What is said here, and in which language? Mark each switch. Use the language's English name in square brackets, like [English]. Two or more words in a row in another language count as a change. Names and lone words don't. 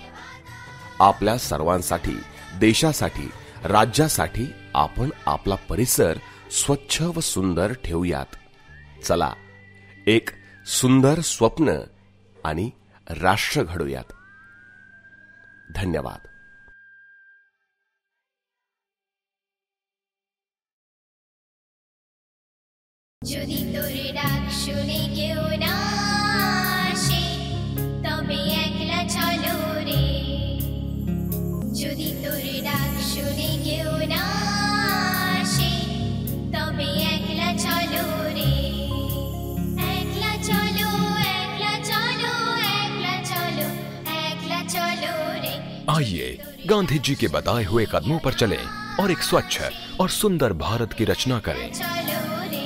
[Marathi] आपल्या सर्वांसाठी, देशासाठी, राज्यासाठी आपण आपला परिसर स्वच्छ व सुंदर ठेवूयात। चला, एक सुंदर स्वप्न आणि राष्ट्र घडवूयात। धन्यवाद। [Bangla] যদি তোরে ডাক শুনে কেউ না আসে, তবে একলা চলো রে। যদি তোরে ডাক শুনে কেউ না আসে, তবে একলা চলো রে। একলা চলো, একলা চলো, একলা চলো, একলা চলো রে। [Hindi] आइए गांधी जी के बताए हुए कदमों पर चलें और एक स्वच्छ और सुंदर भारत की रचना करें। चलो